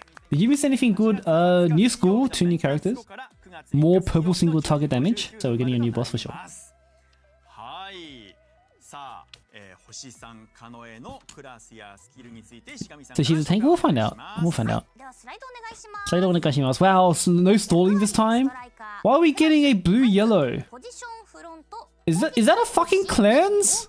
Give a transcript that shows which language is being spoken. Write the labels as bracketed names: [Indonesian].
[English] Did you miss anything good? New school, 2 new characters. More purple single target damage. So we're getting a new boss for sure. [Japanese] はい。さあ、星さんカノエのクラスやスキルについてしがみさん。 [English] So she's a tank? We'll find out. We'll find out. [Japanese] ではスライドお願いします。 [English] So I don't want to Wow, so no stalling this time? Why are we getting a blue yellow? [Japanese] ポジションフロント。 [English] Is that a fucking cleanse?